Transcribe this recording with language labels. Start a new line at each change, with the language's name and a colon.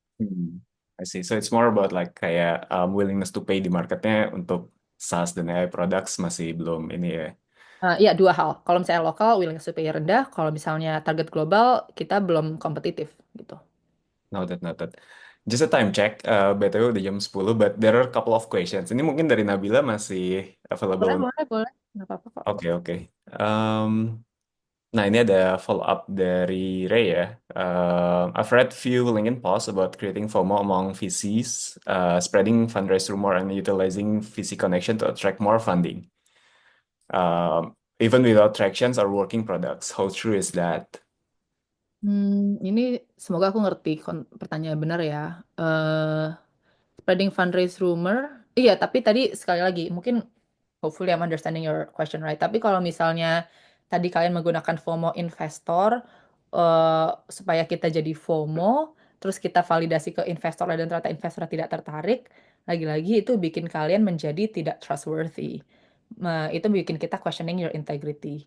English: Hmm, I see. So it's more about like kayak willingness to pay di marketnya untuk SaaS dan AI products
Indonesian: masih belum ini ya. Iya, dua hal. Kalau misalnya lokal, willingness to pay rendah. Kalau misalnya target global, kita belum kompetitif gitu.
English: Noted, noted. Just a time check, BTW
Indonesian: udah jam 10,
English: but there are a couple of questions.
Indonesian: Ini mungkin dari Nabila masih Boleh,
English: available.
Indonesian: boleh, boleh. Nggak apa-apa kok. Oke, oke. Um, nah, ini ada follow up dari Ray ya.
English: I've read few LinkedIn posts about creating FOMO among VCs, spreading fundraise rumor and utilizing VC connection to attract more funding. Even without tractions or working products. How true is that?
Indonesian: Ini semoga aku ngerti pertanyaan benar ya.
English: Eh, Spreading fundraise rumor.
Indonesian: Iya, tapi tadi sekali lagi, mungkin
English: hopefully I'm understanding your question right.
Indonesian: Tapi kalau misalnya tadi kalian menggunakan FOMO investor supaya kita jadi FOMO, terus kita validasi ke investor dan ternyata investor tidak tertarik, lagi-lagi itu bikin kalian menjadi tidak trustworthy. Itu bikin kita
English: questioning your integrity.